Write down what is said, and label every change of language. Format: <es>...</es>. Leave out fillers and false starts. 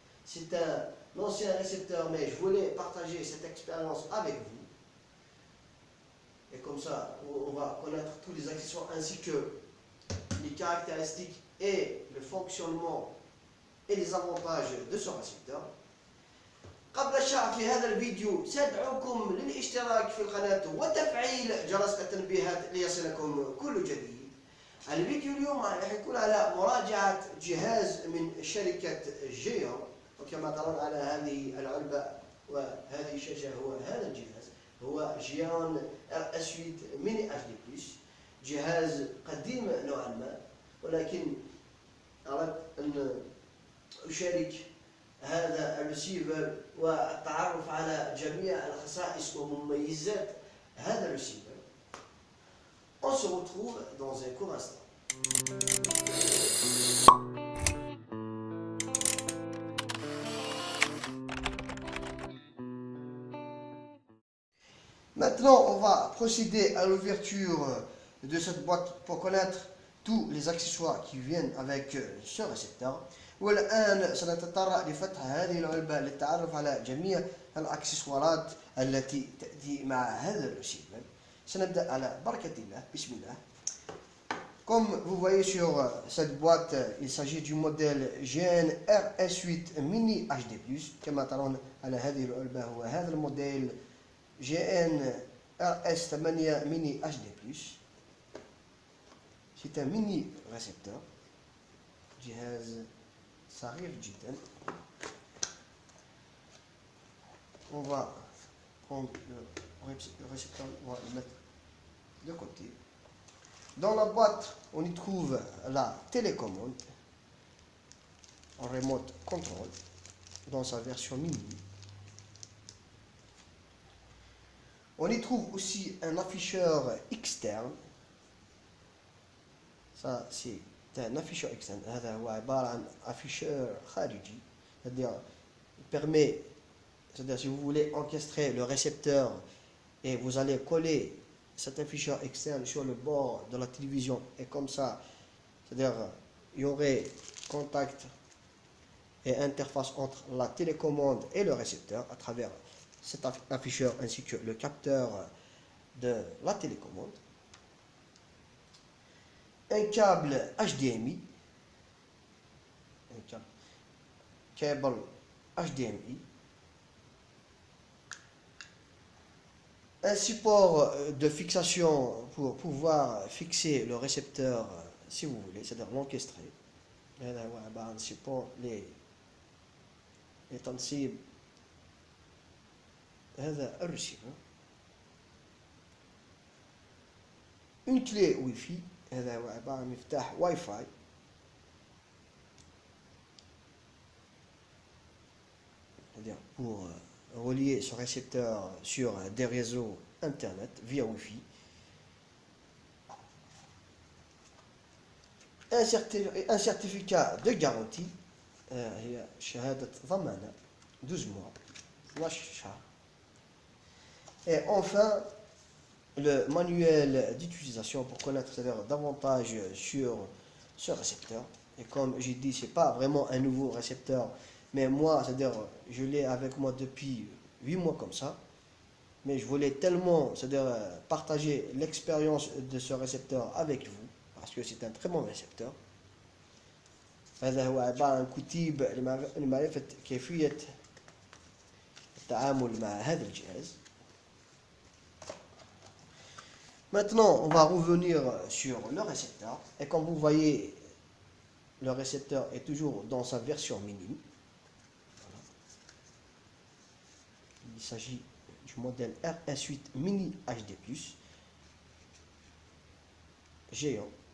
<fr>C'est un ancien récepteur, mais je voulais partager cette expérience avec vous. Et comme ça, on va connaître tous les accessoires ainsi que les caractéristiques et le fonctionnement et les avantages de ce récepteur.</fr> <ar>قبل الشرح في هذا الفيديو سأدعوكم للاشتراك في القناة وتفعيل جرس التنبيهات ليصلكم كل جديد. الفيديو اليوم راح يكون على مراجعة جهاز من شركة جيون، وكما ترون على هذه العلبة وهذه الشاشة هو هذا الجهاز، هو جيون RS8 ميني HD+، جهاز قديم نوعا ما، ولكن أردت أن أشارك هذا الريسيفر والتعرف على جميع الخصائص ومميزات هذا الريسيفر.</ar> <fr>On se retrouve dans un court instant. Maintenant, on va procéder à l'ouverture de cette boîte pour connaître tous les accessoires qui viennent avec ce récepteur.</fr> <ar>والآن سنتطرق لفتح هذه العلبة للتعرف على جميع الأكسسوارات التي تأتي مع هذا الريسيفر. سنبدأ على بركة الله. بسم الله.</ar> <fr>Comme vous voyez sur cette boîte, il s'agit du modèle GN RS8 Mini HD+.</fr> <ar>كما ترون على هذه العلبة هو هذا الموديل GN RS8 Mini HD+.</ar> <fr>C'est un mini récepteur.</fr> <ar>جهاز صغير جدا.</ar> <fr>On va prendre le récepteur, on va le mettre de côté. Dans la boîte, on y trouve la télécommande en</fr> <en>remote control</en> <fr>dans sa version mini. On y trouve aussi un afficheur externe. Ça, c'est un afficheur externe.</fr> <ar>هذا هو عبارة عن afficheur خارجي.</ar> <fr>C'est-à-dire, il permet, c'est-à-dire si vous voulez encastrer le récepteur et vous allez coller cet afficheur externe sur le bord de la télévision et comme ça, c'est-à-dire il y aurait contact et interface entre la télécommande et le récepteur à travers cet afficheur ainsi que le capteur de la télécommande. Un câble HDMI, un câble HDMI, un support de fixation pour pouvoir fixer le récepteur si vous voulez, c'est-à-dire l'encastrer.</fr> <ar>هذا هو عبارة عن support لتنصيب هذا الريسيفر.</ar> <fr>une clé Wi-Fi.</fr> <ar>هذا هو عبارة عن مفتاح واي فاي.</ar> <fr>C'est-à-dire pour relier ce récepteur sur des réseaux internet via Wi-Fi. Un certificat de garantie.</fr> <ar>هي شهادة ضمانة 12 mois. 12 شهر.</ar> <fr>Et enfin, le manuel d'utilisation pour connaître davantage sur ce récepteur. Et comme j'ai dit, c'est pas vraiment un nouveau récepteur, mais moi, c'est-à-dire, je l'ai avec moi depuis 8 mois comme ça. Mais je voulais tellement, c'est-à-dire, partager l'expérience de ce récepteur avec vous, parce que c'est un très bon récepteur.</fr> <ar>هذا هو عبارة عن كتيب لمعرفة كيفية التعامل مع هذا الجهاز.</ar> <fr>Maintenant, on va revenir sur le récepteur. Et comme vous voyez, le récepteur est toujours dans sa version minime. Voilà. Il s'agit du modèle RS8 Mini HD+, géant.</fr>